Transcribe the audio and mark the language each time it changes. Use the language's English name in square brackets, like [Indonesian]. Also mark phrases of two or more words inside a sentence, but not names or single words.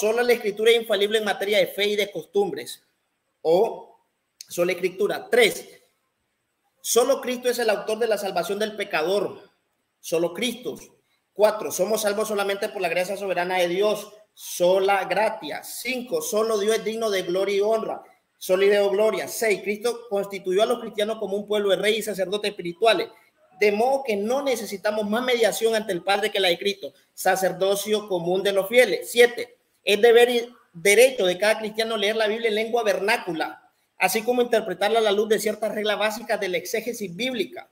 [Spanish] Solo la escritura es infalible en materia de fe y de costumbres o sola escritura. 3. Solo Cristo es el autor de la salvación del pecador. Solo Cristo. 4. Somos salvos solamente por la gracia soberana de Dios. [Latin] Sola gratia. 5. [Spanish] Solo Dios es digno de gloria y honra. [Latin] Sola Deo gloria. 6. [Spanish] Cristo constituyó a los cristianos como un pueblo de reyes y sacerdotes espirituales. De modo que no necesitamos más mediación ante el Padre que la de Cristo. Sacerdocio común de los fieles. 7. Es deber y derecho de cada cristiano leer la Biblia en lengua vernácula, así como interpretarla a la luz de ciertas reglas básicas de la exégesis bíblica.